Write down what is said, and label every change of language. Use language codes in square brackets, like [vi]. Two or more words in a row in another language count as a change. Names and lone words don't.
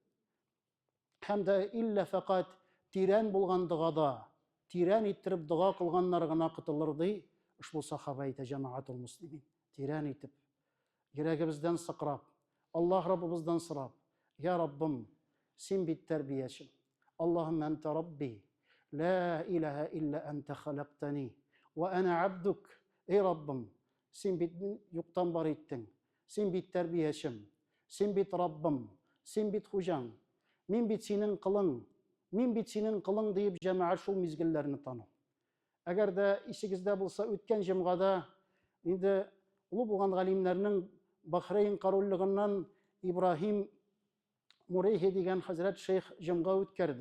[tt] Һәм дә илля фақат тирән булган дугада, тирән иттереп дуга кылганнар гына кытылыр ди. Ушбу сахаба әйтә, [ar] جماعة المسلمين. [tt] Тирән итеп, йөрәгебездән сыкрап, Аллаһ Раббыбыздан сорап: "Я Раббым, син бит тәрбиячем. [ar] اللهم أنت ربي لا إله إلا أنت خلقتني وأنا عبدك." [tt] Эй Раббым, син бит юктан бар иттең. Син бит тәрбиячем, син бит Раббым, син бит хуҗаң. Мин бит синең кылың дип җәмәгать шул мизгелләрне тану. Әгәр дә исегездә булса, үткән җомгада инде улы булган галимнәрнең Бахрейн корольлыгыннан Ибраһим Мурейхи дигән хәзрәт шейх җомга үткәрде.